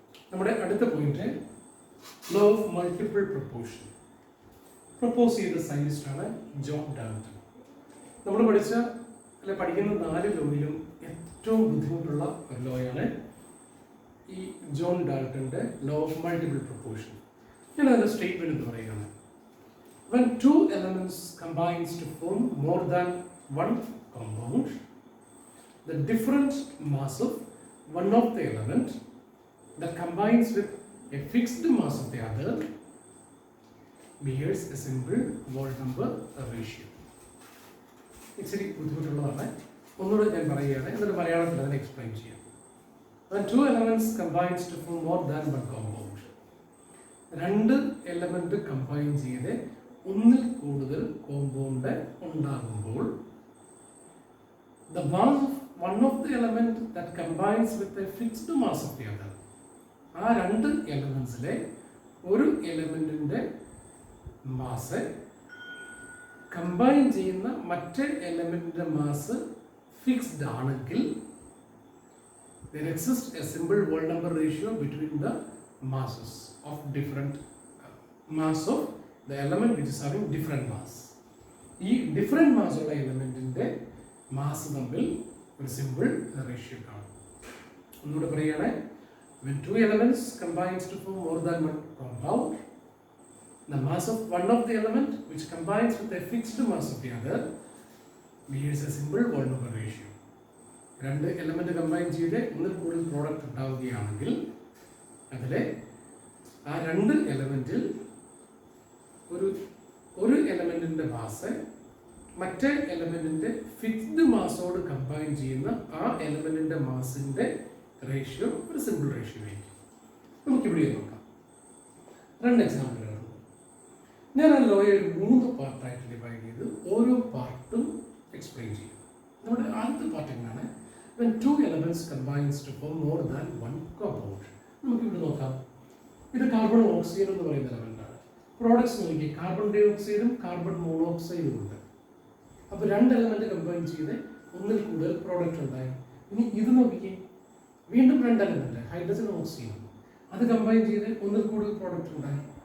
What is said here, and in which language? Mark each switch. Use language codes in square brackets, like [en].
[ml] നമ്മുടെ അടുത്ത point law of multiple proportion propose ചെയ്ത സയൻറ്റിസ്റ്റാണ് ജോൺ ഡാൾട്ടൺ. നമ്മൾ പഠിക്കുന്ന 4 ലോയിലും ഏറ്റവും ബുദ്ധിമുട്ടുള്ള ഒരു ലോയാണ് ഈ John ഡാൾട്ടൻ്റെ law of multiple proportion. ഞാൻ അതിൻ്റെ സ്റ്റേറ്റ്മെൻറ്റ് എന്ന് പറയുകയാണ്. [en] When 2 elements combines to form more than one compound, the different mass of one of the element that combines with a fixed mass of the other bears a simple whole number ratio. [ml] ഇച്ചിരി ബുദ്ധിമുട്ടുള്ളതാണ്, ഒന്നുകൂടെ ഞാൻ പറയുകയാണ്, എന്നിട്ട് മലയാളത്തിൽ അതിനെ explain ചെയ്യാം. [en] When 2 elements combines to form more than one compound, [ml] 2 element combine ചെയ്ത് ഒന്നിൽ കൂടുതൽ കോമ്പൗണ്ട് ഉണ്ടാകുമ്പോൾ [en] the mass of one of the element that combines with a fixed mass of the other, [ml] ആ 2 എലമെന്റ്സിലെ ഒരു എലമെന്റിന്റെ മാസ് കമ്പൈൻ ചെയ്യുന്ന മറ്റേ എലമെന്റിന്റെ mass fixed ആണെങ്കിൽ [en] there exists a simple whole number ratio between the masses of different mass of the element which is having different mass. [ml] ഈ different മാസ്സുള്ള എലമെൻറ്റിൻ്റെ mass തമ്മിൽ ഒരു simple ratio കാണും. ഒന്നുകൂടെ പറയുകയാണെ, [en] when two elements combines to form more than one compound, the mass of one of the element which combines with a fixed mass of the other bears a simple whole number ratio. [ml] രണ്ട് element combine ചെയ്ത് ഒന്നിൽ കൂടുതൽ product ഉണ്ടാവുകയാണെങ്കിൽ അതിലെ ആ രണ്ട് എലമെൻറ്റിൽ ഒരു എലമെൻറ്റിൻ്റെ mass മറ്റേ എലമെൻറ്റിൻ്റെ ഫിക്സ്ഡ് മാസോട് കമ്പൈൻ ചെയ്യുന്ന ആ എലമെൻറ്റിൻ്റെ മാസിൻ്റെ റേഷ്യോ ഒരു സിമ്പിൾ റേഷ്യോ ആയിരിക്കും. നമുക്കിവിടെ നോക്കാം. രണ്ട് എക്സാമ്പിളുകൾ. ഞാൻ ആ ലോയെ 3 പാർട്ടായിട്ട് ഡിവൈഡ് ചെയ്ത് ഓരോ പാർട്ടും എക്സ്പ്ലെയിൻ ചെയ്യും. നമ്മുടെ ആദ്യത്തെ പാർട്ട് എങ്ങനെയാണ്? [en] when two elements combines to form more than one compound. [ml] നമുക്കിവിടെ നോക്കാം. ഇത് കാർബൺ ഓക്സൈഡ് എന്ന് പറയുന്ന എലമെൻ്റാണ്. പ്രോഡക്ട്സ് നോക്കി, കാർബൺ ഡൈ ഓക്സൈഡും കാർബൺ മോണോക്സൈഡും ഉണ്ട്. അപ്പോൾ രണ്ട് എലമെൻറ്റ് കമ്പൈൻ ചെയ്ത് ഒന്നിൽ കൂടുതൽ പ്രോഡക്റ്റ് ഉണ്ടായി. ഇനി ഇത് നോക്കിക്കേ, വീണ്ടും രണ്ട് എലമെൻറ്റ് ഹൈഡ്രജൻ ഓക്സിജൻ അത് കമ്പൈൻ ചെയ്ത് ഒന്നിൽ കൂടുതൽ പ്രോഡക്റ്റ് ഉണ്ടായി.